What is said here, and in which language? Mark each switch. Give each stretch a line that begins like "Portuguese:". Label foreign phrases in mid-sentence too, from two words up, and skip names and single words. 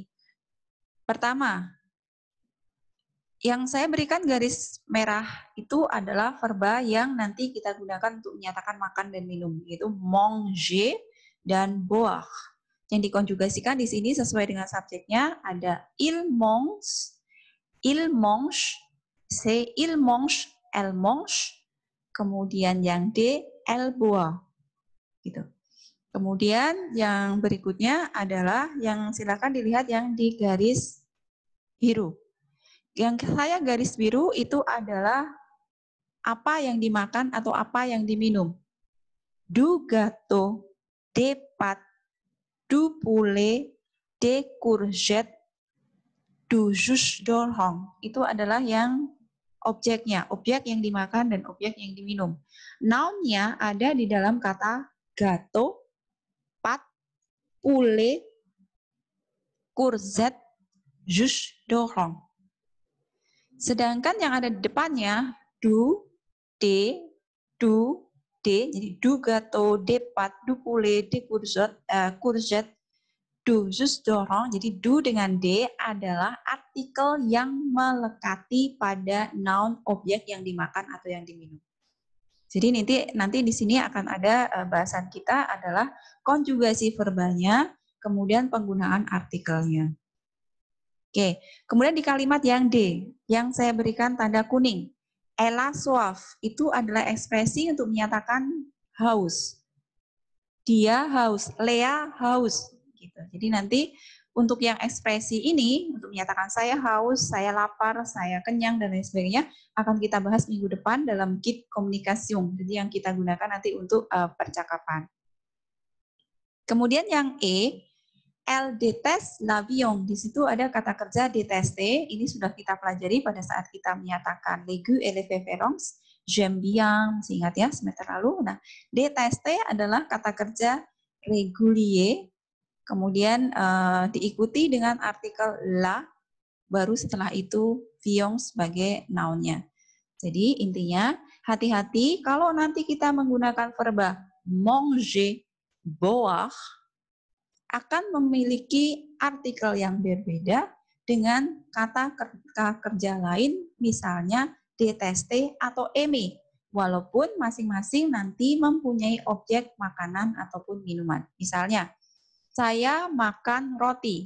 Indonesian: Pertama, yang saya berikan garis merah itu adalah verba yang nanti kita gunakan untuk menyatakan makan dan minum, yaitu manger dan boire. Yang dikonjugasikan di sini sesuai dengan subjeknya ada
French: il mange, c'est il mange, elle mange,
Indonesian: kemudian yang D,
French: elle boit.
Indonesian: Gitu. Kemudian yang berikutnya adalah yang silakan dilihat yang di garis biru. Yang saya garis biru itu adalah apa yang dimakan atau apa yang diminum.
French: Du gâteau, des pâtes, du poulet, des courgettes, du jus d'orange.
Indonesian: Itu adalah yang objeknya, objek yang dimakan dan objek yang diminum. Noun-nya ada di dalam kata
French: gâteau, pâtes, poulet, courgette, jus d'orange.
Indonesian: Sedangkan yang ada di depannya,
French: du, de, du, de, jadi du gâteau, des pâtes, du poulet, des courgette, du jus d'orange.
Indonesian: Jadi du dengan de adalah artikel yang melekati pada noun objek yang dimakan atau yang diminum. Jadi nanti di sini akan ada bahasan kita adalah konjugasi verbanya, kemudian penggunaan artikelnya. Oke, kemudian di kalimat yang D, yang saya berikan tanda kuning,
French: elle a soif,
Indonesian: itu adalah ekspresi untuk menyatakan haus. Dia haus, Lea haus. Gitu. Jadi nanti untuk yang ekspresi ini, untuk menyatakan saya haus, saya lapar, saya kenyang, dan lain sebagainya, akan kita bahas minggu depan dalam kit komunikasium. Jadi yang kita gunakan nanti untuk percakapan. Kemudian yang E,
French: elle déteste l'avion.
Indonesian: Di situ ada kata kerja détester. Ini sudah kita pelajari pada saat kita menyatakan
French: l'aigu et les références. J'aime bien,
Indonesian: masih ingat ya semester lalu. Nah, détester adalah kata kerja régulier. Kemudian diikuti dengan artikel la, baru setelah itu vion sebagai noun-nya. Jadi intinya hati-hati kalau nanti kita menggunakan verba
French: manger, boire,
Indonesian: akan memiliki artikel yang berbeda dengan kata kerja lain, misalnya détester atau aimer, walaupun masing-masing nanti mempunyai objek makanan ataupun minuman. Misalnya, saya makan roti.